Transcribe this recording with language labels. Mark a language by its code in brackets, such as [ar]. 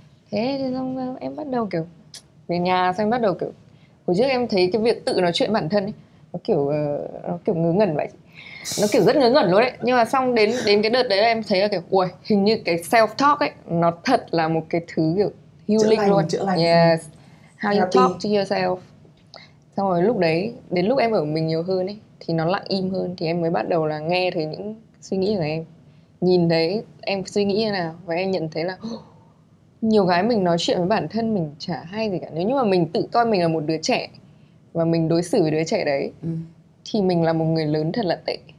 [vi] Thế thì xong em bắt đầu kiểu về nhà, xong em bắt đầu kiểu hồi trước em thấy cái việc tự nói chuyện bản thân ấy, nó kiểu ngớ ngẩn vậy, nó kiểu rất ngớ ngẩn luôn đấy. Nhưng mà xong đến cái đợt đấy em thấy là kiểu ui, hình như cái self talk ấy nó thật là một cái thứ kiểu healing luôn. [en] Yes, how you talk to yourself. [vi] Xong rồi lúc đấy đến lúc em ở mình nhiều hơn ấy thì nó lặng im hơn, thì em mới bắt đầu là nghe thấy những suy nghĩ của em, nhìn thấy em suy nghĩ như nào, và em nhận thấy là nhiều cái mình nói chuyện với bản thân mình chả hay gì cả. Nếu như mà mình tự coi mình là một đứa trẻ và mình đối xử với đứa trẻ đấy thì mình là một người lớn thật là tệ.